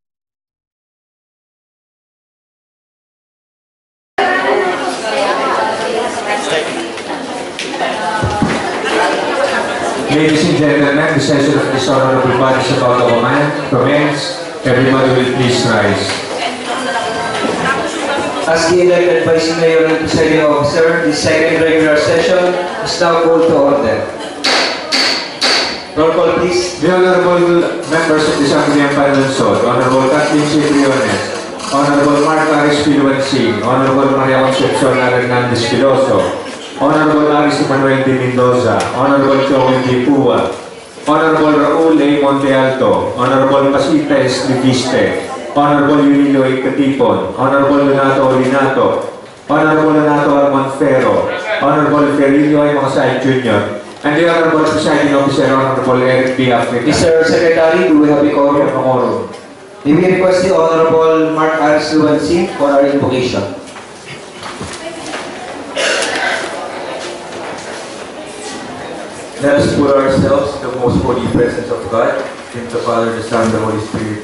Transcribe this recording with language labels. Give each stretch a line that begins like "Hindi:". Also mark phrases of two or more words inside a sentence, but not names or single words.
English: Ladies and gentlemen, the session of this honorable body is about to commence. Everybody will please rise. As the elected Vice Mayor and Presiding Officer, the second regular session is now called to order. Roll call, please. The honorable members of the Sangguniang Panlunsod, Honorable Kathleen C. Briones, Honorable Mark Aris Piluansing, Honorable Maria Concepcion Hernandez Piloso, Honorable Aris Manuel D. Mendoza, Honorable Joel D. Pua, Honorable Raul A. Monte Alto, Honorable Pasita S. Liviste, Honorable Yulilo A. Katipon, Honorable Donato Olinato, Honorable Donato Armand Ferro, Honorable Ferilio A. Makasay Jr., and the Honorable Presiding Officer, Honorable Eric B. Africa. Mr. Secretary, do we have a quorum? May we request the Honorable Mark Aris Piluansing for our invocation. Let us put ourselves in the most holy presence of God, in the Father, the Son, and the Holy Spirit.